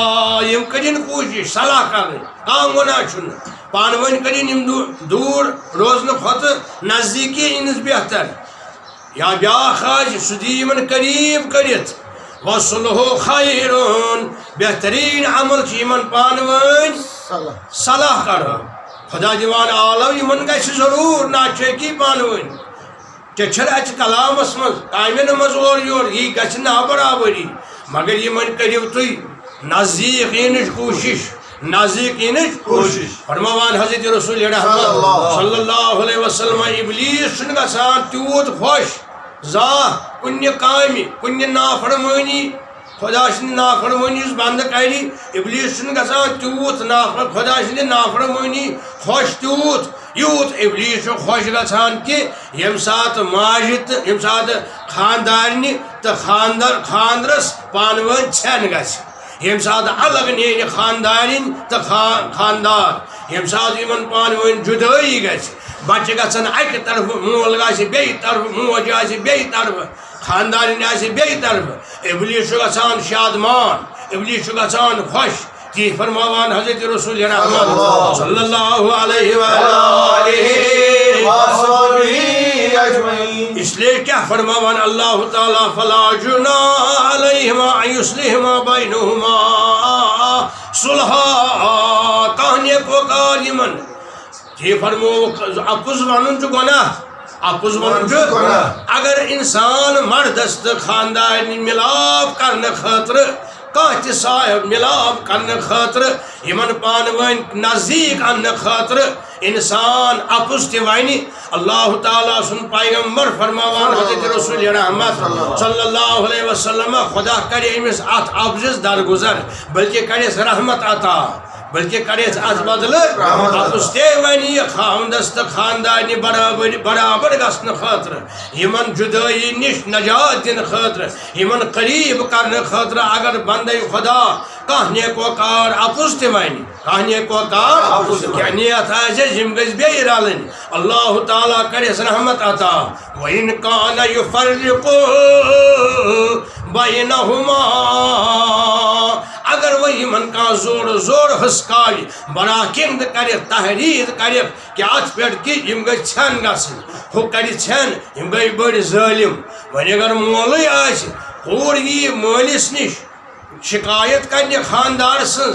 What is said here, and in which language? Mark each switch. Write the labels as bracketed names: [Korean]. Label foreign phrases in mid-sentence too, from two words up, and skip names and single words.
[Kashmiri] یم کرن کوشش صلاح کرن کان گناہ چھن پان ون کرن یم دور روزن کھت نزدیکی انس بہتر یا بیاکھ آس سہ دی یمن قریب کرت وصلح خیرون بہترین عمل یمن پان ون صلاح کرن خدا دیوان عالم یمن گژھِ ضرور ناچکی پان ون چھ اچ کلامس مز کامن مز اور یور یہ گژھِ نا برابری مگر یمن کریو تُہۍ نزدیک ینٕچ کوشش نزدیک ینٕچ کوشش. فرماوان حضرت رسول رحمت [Arabic] صلی اللہ علیہ وسلم [Kashmiri] ابلیس چھُنہٕ گژھان تیوٗت خوش زانٛہہ کُنہِ کامہِ کُنہِ نافرمٲنی خدا سٕنٛدِ نافرمٲنی یُس بنٛدٕ کرِ اِبلیٖس چھُنہٕ گژھان تیوٗت خدا سٕنٛدِ نافرمٲنی خۄش تیوٗت یوٗت اِبلیٖس چھُ خۄش گژھان کہِ ییٚمہِ ساتہٕ ماجہِ تہٕ ییٚمہِ ساتہٕ خاندارنہِ تہٕ خاندرس پانہٕ ؤنۍ ژھٮ۪ن گژھِ ییٚمہِ ساتہٕ الگ نیرِ خاندارِنۍ تہٕ خاندار ییٚمہِ ساتہٕ یِمن پانہٕ ؤنۍ جُدٲیی گژھِ بچہِ گژھن اکہِ طرفہٕ مول گژھِ بیٚیہِ طرفہٕ موج آسہِ بیٚیہِ طرفہٕ خاندارِنۍ آسہِ بیٚیہِ طرفہٕ اِبلیٖس چھُ گژھان شادمان اِبلیٖس چھُ گژھان خۄش تی فرماوان حضرت رسول رحمت [Arabic] صلی اللہ علیہ وآلہ [Urdu] اس لیے [Kashmiri] کیا فرماوان اللہ تعالیٰ [Arabic] فلا جناح علیہما ان یصلحا بینہما صلحا [Kashmiri] کہنے کو کار یمن یہ فرمو اپُز ونُن چھُ گۄناہ اپُز ونُن چھُ اگر انسان مردس تہٕ خاندارنہِ مِلاپ کرنہٕ خٲطرٕ کانٛہہ تہِ صاحب مِلاپ کرنہٕ خٲطرٕ یِمن پانہٕ ؤنۍ نزدیٖک اننہٕ خٲطرٕ انسان اپُز تہِ ونہِ اللہ تعالیٰ سُنٛد پیغمبر فرماوان حضرت رسول رحمت [Arabic] صلی اللہ علیہ وسلم [Kashmiri] خدا کرِ أمِس اتھ اپزِس درگُزر بلکہ کرٮ۪س رحمت عطا بلکہ کرٮ۪س اتھ بدلہٕ اپُز تے ونہِ یہِ خاوندس تہٕ خاندارنہِ برابر گژھنہٕ خٲطرٕ یِمن جُدٲیی نِش نجات دِنہٕ خٲطرٕ یِمن قریٖب کرنہٕ خٲطرٕ اگر بندے خدا کانٛہہ نیکوکار اپُز تہِ ونہِ کانٛہہ نیکوکار کیٛاہ نیت آسٮ۪س یِم گژھِ بیٚیہِ رلٕنۍ اللہ تعالیٰ کرٮ۪س رحمت عطا [Arabic] وَإِن كَانَ يُفَرِّقُ [Kashmiri] بَيْنَهُمَا اگر وۄنۍ یِمن کانٛہہ زورٕ ہٕسکاوِ براکِند کرٮ۪کھ تحریٖر کرٮ۪کھ کہِ اتھ پٮ۪ٹھ کہِ یِم گٔژھۍ ژھٮ۪ن گژھٕنۍ ہُہ کرِ ژھٮ۪ن یِم گٔے بٔڑۍ ظٲلِم وۄنۍ اگر مولٕے آسہِ کوٗر یِیہِ مٲلِس نِش شکایت کرنہِ خاندار سٕنٛز